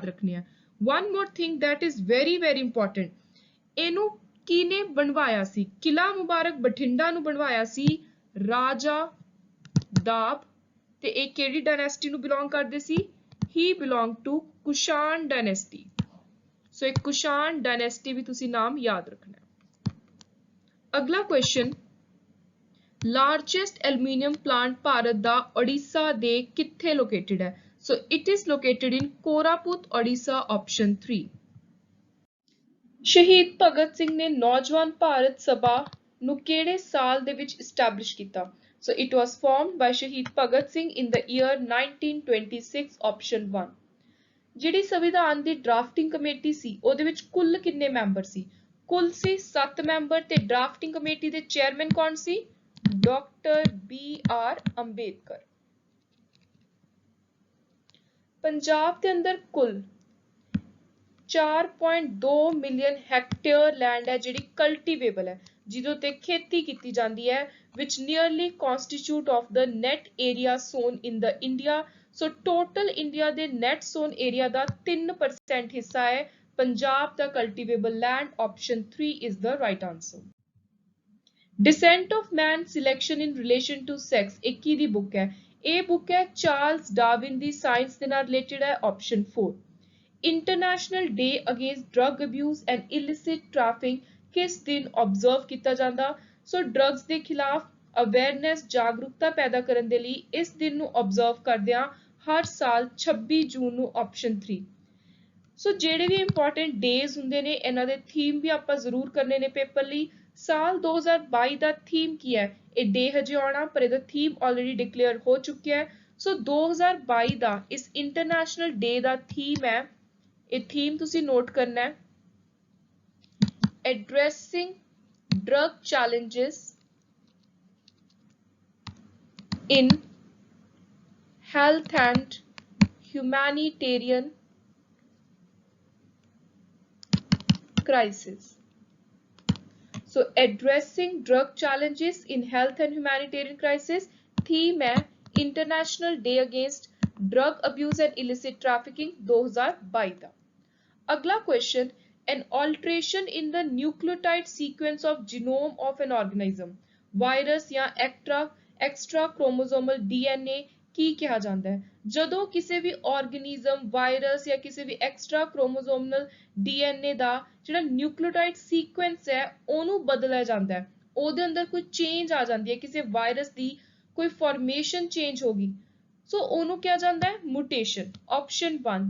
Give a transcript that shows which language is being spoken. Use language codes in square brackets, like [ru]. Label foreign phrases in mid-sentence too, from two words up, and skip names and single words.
[pa] ਰੱਖਣੇ ਆ [en] one more thing that is very very important [pa] ਇਹਨੂੰ ਕਿਹਨੇ ਬਣਵਾਇਆ ਸੀ ਕਿਲਾ ਮੁਬਾਰਕ ਬਠਿੰਡਾ ਨੂੰ ਬਣਵਾਇਆ ਸੀ ਰਾਜਾ ਦਾਬ ਤੇ ਇਹ ਕਿਹੜੀ ਡਾਇਨੈਸਟੀ ਨੂੰ ਬਿਲੋਂਗ ਕਰਦੇ ਸੀ [en] he belong to Kushan dynasty [pa] ਸੋ ਇੱਕ ਕੁਸ਼ਾਨ ਡਾਇਨੈਸਟੀ ਵੀ ਤੁਸੀਂ ਨਾਮ ਯਾਦ ਰੱਖਣਾ ਹੈ ਅਗਲਾ ਕੁਐਸਚਨ [en] largest aluminium plant [pa] ਭਾਰਤ ਦਾ ਓਡੀਸ਼ਾ ਦੇ ਕਿੱਥੇ ਲੋਕੇਟਡ ਹੈ [en] So it is located in Koraput, Odisha, option 3. [pa] ਸ਼ਹੀਦ ਭਗਤ ਸਿੰਘ ਨੇ ਨੌਜਵਾਨ ਭਾਰਤ ਸਭਾ ਨੂੰ ਕਿਹੜੇ ਸਾਲ ਦੇ ਵਿੱਚ establish ਕੀਤਾ? [en] So it was formed by Shahid Bhagat Singh in the year 1926, option 1. [pa] ਜਿਹੜੀ ਸੰਵਿਧਾਨ ਦੀ [en] drafting committee [pa] ਸੀ ਉਹਦੇ ਵਿੱਚ ਕੁੱਲ ਕਿੰਨੇ ਮੈਂਬਰ ਸੀ? ਕੁੱਲ ਸੀ 7 ਮੈਂਬਰ ਤੇ [en] drafting committee [pa] ਦੇ ਚੇਅਰਮੈਨ ਕੌਣ ਸੀ? ਡਾਕਟਰ BR ਅੰਬੇਦਕਰ। ਪੰਜਾਬ ਦੇ ਅੰਦਰ ਕੁੱਲ 4.2 [en] million hectare land [pa] ਹੈ ਜਿਹੜੀ ਕਲਟੀਵੇਬਲ ਹੈ, ਜਿਹਦੇ ਉੱਤੇ ਖੇਤੀ ਕੀਤੀ ਜਾਂਦੀ ਹੈ, [en] which nearly constitute of the net area sown in the India. So total India ਦੇ net sown area [pa] ਦਾ 3% ਹਿੱਸਾ ਹੈ ਪੰਜਾਬ ਦਾ [en] cultivable land. Option 3 is the right answer. [pa] Descent of Man, Selection in Relation to Sex ਇਹ ਕਿਹਦੀ ਬੁੱਕ ਹੈ? ਇਹ ਬੁੱਕ ਹੈ ਚਾਰਲਸ ਡਾਰਵਿਨ ਦੀ, ਸਾਇੰਸ ਦੇ ਨਾਲ ਰਿਲੇਟਡ ਹੈ, option 4. International Day Against Drug Abuse and Illicit Trafficking ਕਿਸ ਦਿਨ observe ਕੀਤਾ ਜਾਂਦਾ? ਸੋ ਡਰੱਗਸ ਦੇ ਖਿਲਾਫ ਅਵੇਅਰਨੈਸ ਜਾਗਰੂਕਤਾ ਪੈਦਾ ਕਰਨ ਦੇ ਲਈ ਇਸ ਦਿਨ ਨੂੰ observe ਕਰਦੇ ਹਾਂ ਹਰ ਸਾਲ 26 ਜੂਨ ਨੂੰ, option 3. ਸੋ ਜਿਹੜੇ ਵੀ [en] important days [pa] ਹੁੰਦੇ ਨੇ ਇਹਨਾਂ ਦੇ ਥੀਮ ਵੀ ਆਪਾਂ ਜ਼ਰੂਰ ਕਰਨੇ ਨੇ ਪੇਪਰ ਲਈ। ਸਾਲ 2022 ਦਾ ਥੀਮ ਕੀ ਹੈ? ਇਹ ਡੇ ਹਜੇ ਆਉਣਾ ਪਰ ਇਹਦਾ ਥੀਮ [en] already declare [pa] ਹੋ ਚੁੱਕਿਆ ਹੈ। ਸੋ 2022 ਦਾ ਇਸ [en] international day [pa] ਦਾ ਥੀਮ ਹੈ, ਇਹ ਥੀਮ ਤੁਸੀਂ ਨੋਟ ਕਰਨਾ ਹੈ, [en] addressing drug challenges in health and humanitarian crisis. So addressing drug challenges in health and humanitarian crisis theme है International Day Against Drug Abuse and Illicit Trafficking 2022 ਦਾ। [hi] अगला क्वेश्चन, [en] an alteration in the nucleotide sequence of genome of an organism, virus या extra chromosomal DNA [pa] ਕੀ ਕਿਹਾ ਜਾਂਦਾ ਹੈ? ਜਦੋਂ ਕਿਸੇ ਵੀ ਆਰਗੇਨਿਜ਼ਮ, ਵਾਇਰਸ ਜਾਂ ਕਿਸੇ ਵੀ [en] extra chromosomal DNA [pa] ਦਾ ਜਿਹੜਾ [en] nucleotide sequence [pa] ਹੈ ਉਹਨੂੰ ਬਦਲਿਆ ਜਾਂਦਾ ਹੈ, ਉਹਦੇ ਅੰਦਰ ਕੋਈ ਚੇਂਜ ਆ ਜਾਂਦੀ ਹੈ, ਕਿਸੇ ਵਾਇਰਸ ਦੀ ਕੋਈ [en] formation change [pa] ਹੋ ਗਈ, ਸੋ ਉਹਨੂੰ ਕਿਹਾ ਜਾਂਦਾ ਹੈ ਮੁਟੇਸ਼ਨ, option 1.